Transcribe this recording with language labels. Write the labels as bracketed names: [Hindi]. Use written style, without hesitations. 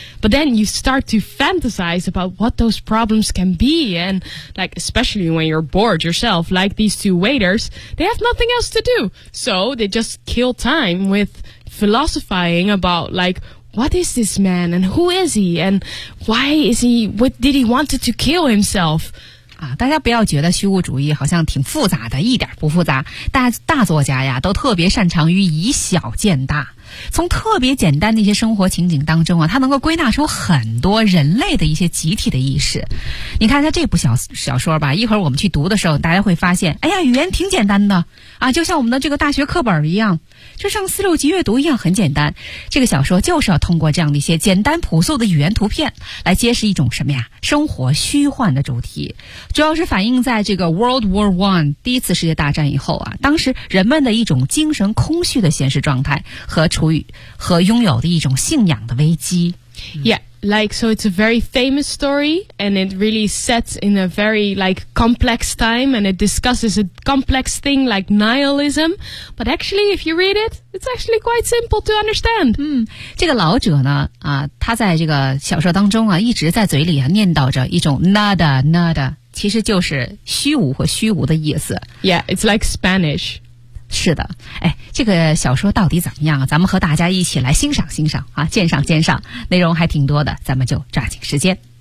[English] But then you start to fantasize about what those problems can be. And like, especially when you're bored yourself, like these two waiters, they have nothing else to do. So they just kill time with philosophizing about like,What is this man? And who is he? And why is he... What did he want to kill himself? [Chinese] 啊，大家不要觉得虚无主义好像挺复杂的，一点不复杂。大作家呀，都特别擅长于以小见大。从特别简单的一些生活情景当中啊，他能够归纳出很多人类的一些集体的意识。你看他这部小说吧，一会儿我们去读的时候，大家会发现，哎呀，语言挺简单的啊，就像我们的这个大学课本一样，就像四六级阅读一样很简单。这个小说就是要通过这样的一些简单朴素的语言图片来揭示一种什么呀？生活虚幻的主题，主要是反映在这个 [English] World War One [Chinese] 第一次世界大战以后啊，当时人们的一种精神空虚的现实状态和处于和拥有的一种信仰的危机。 [English] Yeah, Like, so it's a very famous story, and it really sets in a very, like, complex time, and it discusses a complex thing like nihilism. But actually, if you read it, it's actually quite simple to understand. [Chinese] 嗯，这个老者呢，啊，他在这个小说当中啊，一直在嘴里啊念叨着一种 nada nada， 其实就是虚无和虚无的意思。 [English] Yeah, it's like Spanish. [Chinese] 是的，哎，这个小说到底怎么样啊？咱们和大家一起来欣赏欣赏啊，鉴赏鉴赏，内容还挺多的，咱们就抓紧时间。